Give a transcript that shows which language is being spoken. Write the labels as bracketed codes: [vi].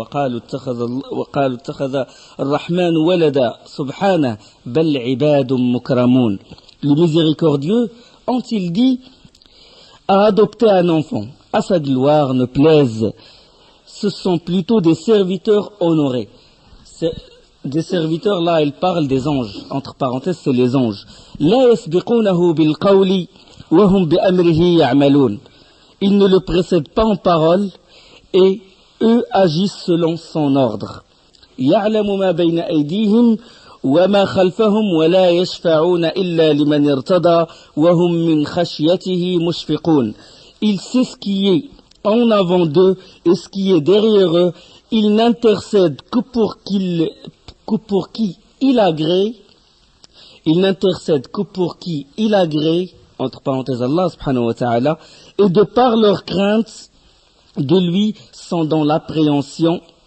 [ar] وَقَالُوا اتَّخَذَ الرَّحْمَنُ وَلَدًا سُبْحَانَهُ بَلْ عِبَادٌ مُكْرَمُونَ. [fr] Le miséricordieux, ont-il dit, a adopté un enfant. À sa gloire ne plaise. Ce sont plutôt des serviteurs honorés. Des serviteurs, là, il parle des anges. Entre parenthèses, c'est les anges. [ar] لا يسبقونه بالقول وهم بأمره يعملون. [fr] Ils ne le précèdent pas en parole et eux agissent selon son ordre. [ar] يعلم ما بين أيديهم وما خلفهم ولا يشفعون إلا لمن ارتضى وهم من خشيته مشفقون. [fr] Il sait ce qui est en avant d'eux et ce qui est derrière eux. Il n'intercède que pour qui il agrée. Il n'intercède que pour qui il agrée, entre parenthèses Allah subhanahu wa ta'ala, et de par leur crainte de lui sont dans l'appréhension.